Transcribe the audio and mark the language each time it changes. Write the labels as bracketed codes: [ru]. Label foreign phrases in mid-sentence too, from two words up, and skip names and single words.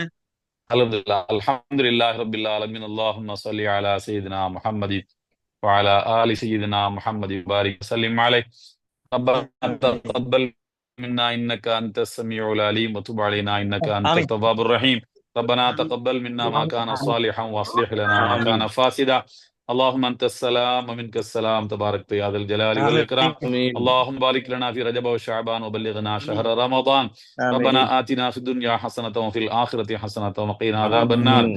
[ar] الحمد لله رب العالمين. اللهم صل على سيدنا محمد وعلى آل سيدنا محمد بارك وسلم عليه. ربنا تقبل منا إنك أنت السميع العليم وتب علينا إنك أنت التواب الرحيم. ربنا تقبل منا ما كان صالحا واصلح لنا ما كان فاسدا. اللهم انت السلام ومنك السلام تبارك يا ذا الجلال والاكرام. اللهم بارك لنا في رجب وشعبان وبلغنا شهر رمضان. ربنا آتنا في الدنيا حسنة وفي الآخرة حسنة وقنا عذاب النار.